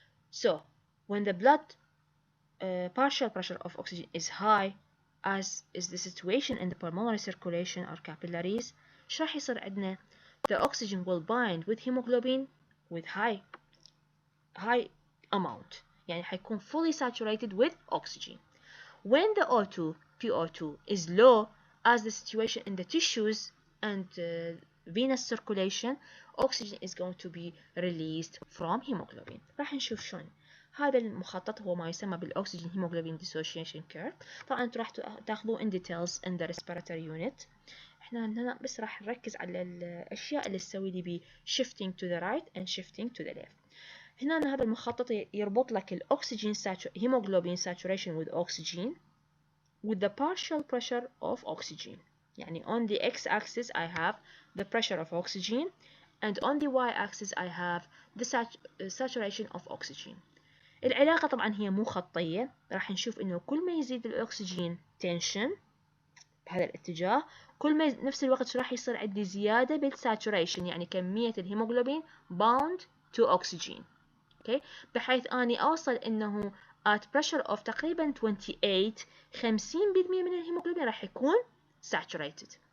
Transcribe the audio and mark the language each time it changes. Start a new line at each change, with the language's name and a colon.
English: So, when the blood partial pressure of oxygen is high, as is the situation in the pulmonary circulation or capillaries،
Arabic: شو راح يصير عندنا؟
English: The oxygen will bind with hemoglobin with high amount،
Arabic: يعني حيكون
English: fully saturated with oxygen. When the O2, PO2 is low, as the situation in the tissues and venous circulation, oxygen is going to be released from hemoglobin.
Arabic: راح نشوف شلون. هذا المخطط هو ما يسمى بالأكسجين هيموغلوبين dissociation curve. طبعا انتم راح تاخذوه
English: in details in the respiratory unit.
Arabic: احنا هنا بس راح نركز على الأشياء اللي تسوي لي ب
English: shifting to the right and shifting to the left.
Arabic: هنا هذا المخطط يربط لك الأكسجين
English: hemoglobin saturation with oxygen with the partial pressure of oxygen.
Arabic: يعني
English: on the x-axis I have the pressure of oxygen and on the y-axis I have the saturation of oxygen.
Arabic: العلاقة طبعا هي مو خطية، راح نشوف انه كل ما يزيد الأكسجين tension بهذا الاتجاه كل ما نفس الوقت شو راح يصير عندي زيادة بالساتوريشن، يعني كمية الهيموغلوبين
English: bound to oxygen. okay.
Arabic: بحيث اني اوصل انه
English: at pressure of
Arabic: تقريبا 28 50% من الهيموغلوبين راح يكون saturated.